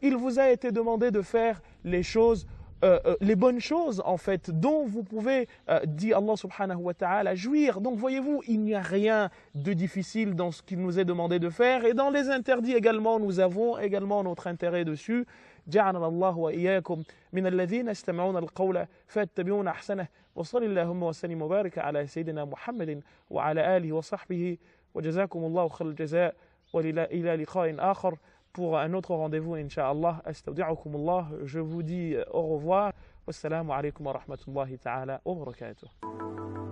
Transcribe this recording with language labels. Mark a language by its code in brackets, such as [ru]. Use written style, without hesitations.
[fr] Il vous a été demandé de faire les choses, les bonnes choses en fait, dont vous pouvez, dit Allah subhanahu wa ta'ala, jouir. Donc voyez-vous, il n'y a rien de difficile dans ce qu'il nous est demandé de faire. Et dans les interdits également, nous avons également notre intérêt dessus. [ar] جعلنا الله وإياكم من الذين يستمعون القول فيتبعون أحسنه وصل اللهم وسلم وبارك على سيدنا محمد وعلى آله وصحبه وجزاكم الله خير الجزاء وإلى لقاء آخر [fr] pour un autre rendez-vous Inch'Allah. [ar] أستودعكم الله. [fr] Je vous dis au revoir. [ar] Wassalamu alaikum wa rahmatullahi ta'ala wa barakatuh.